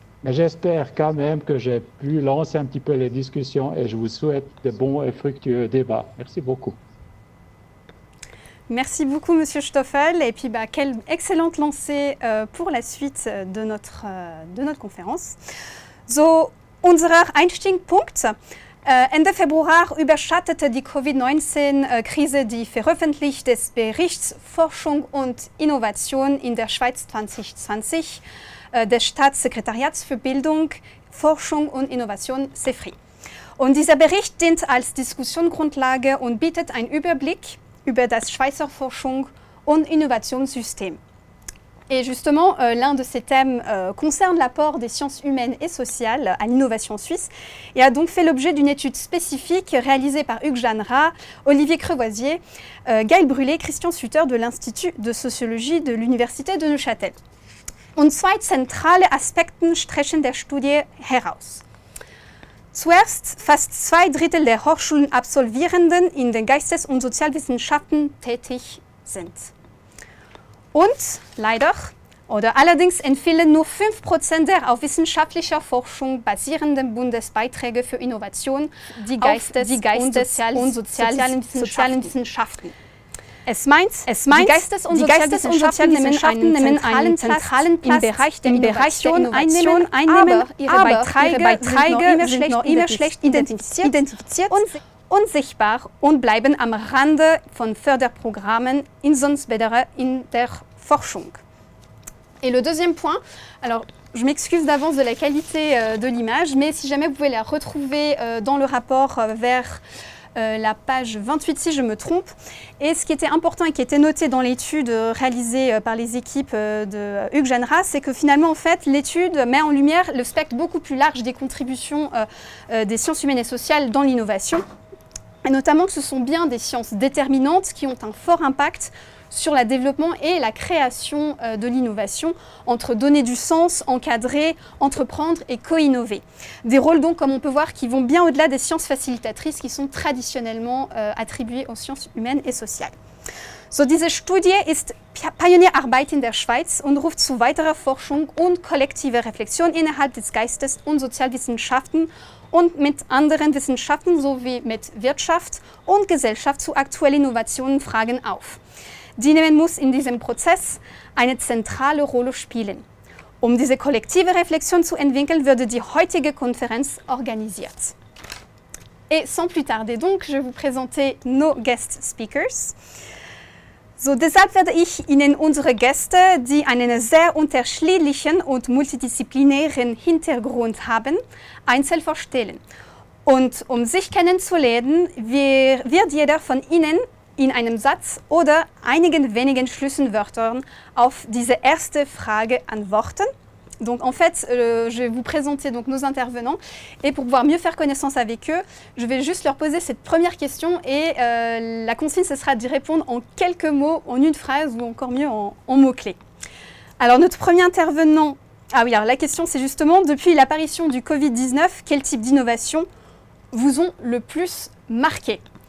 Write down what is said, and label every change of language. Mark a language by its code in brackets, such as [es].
[fr] Mais j'espère quand même que j'ai pu lancer un petit peu les discussions et je vous souhaite de bons et fructueux débats. Merci beaucoup. Merci beaucoup, Monsieur Stoffel. Et puis, quelle excellente lancée pour la suite de notre Konferenz. [de] So, unser Einstiegspunkt. Ende Februar überschattete die Covid-19-Krise die Veröffentlichung des Berichts Forschung und Innovation in der Schweiz 2020 des Staatssekretariats für Bildung, Forschung und Innovation, CEFRI. Und dieser Bericht dient als Diskussionsgrundlage und bietet einen Überblick über das Schweizer Forschung- und Innovationssystem. [fr] Et justement, l'un de ces thèmes concerne l'apport des sciences humaines et sociales à l'innovation suisse et a donc fait l'objet d'une étude spécifique réalisée par Hugues Jeanneret, Olivier Crevoisier, Gaël Brûlé, Christian Sutter de l'Institut de Sociologie de l'Université de Neuchâtel. [de] Und 2 zentrale Aspekte stechen der Studie heraus. Zuerst, fast 2 Drittel der Hochschulenabsolvierenden in den Geistes- und Sozialwissenschaften tätig sind. Und leider, oder allerdings empfehlen nur 5% der auf wissenschaftlicher Forschung basierenden Bundesbeiträge für Innovation die Geistes- und sozialen Wissenschaften. Es meint, die Geistes- und Sozialwissenschaften nehmen einen zentralen Platz im Bereich der Innovation einnehmen, aber ihre Beiträge sind noch immer schlecht identifiziert und sichtbar und bleiben am Rande von Förderprogrammen, insbesondere in der Forschung. [fr] Et le deuxième point, alors je m'excuse d'avance de la qualité de l'image, mais si jamais vous pouvez la retrouver dans le rapport vers la page 28 si je me trompe. Et ce qui était important et qui était noté dans l'étude réalisée par les équipes de Hugues Jeanneret, c'est que finalement en fait l'étude met en lumière le spectre beaucoup plus large des contributions des sciences humaines et sociales dans l'innovation. Et notamment que ce sont bien des sciences déterminantes qui ont un fort impact sur le développement et la création de l'innovation, entre donner du sens, encadrer, entreprendre et co-innover. Des rôles donc, comme on peut voir, qui vont bien au-delà des sciences facilitatrices qui sont traditionnellement attribuées aux sciences humaines et sociales. [de] So, diese Studie ist Pionierarbeit in der Schweiz und ruft zu weiterer Forschung und kollektiver Reflexion innerhalb des Geistes- und Sozialwissenschaften und mit anderen Wissenschaften sowie mit Wirtschaft und Gesellschaft zu aktuellen Innovationsfragen auf. Die NEMEN muss in diesem Prozess eine zentrale Rolle spielen. Um diese kollektive Reflexion zu entwickeln, wurde die heutige Konferenz organisiert. [fr] Et sans plus tarder donc, je vais vous présenter nos [en] Guest Speakers. [de] So, deshalb werde ich Ihnen unsere Gäste, die einen sehr unterschiedlichen und multidisziplinären Hintergrund haben, einzeln vorstellen. Und um sich kennenzulernen, wird jeder von Ihnen in einem Satz oder einigen wenigen Schlüsselwörtern auf diese erste Frage antworten. [fr] Donc en fait, je vais vous présenter donc nos intervenants et pour pouvoir mieux faire connaissance avec eux, je vais juste leur poser cette première question et la consigne, ce sera d'y répondre en quelques mots, en une phrase ou encore mieux en mots-clés. Alors notre premier intervenant, oui, alors la question c'est justement, depuis l'apparition du Covid-19, quel type d'innovation vous ont le plus marqué?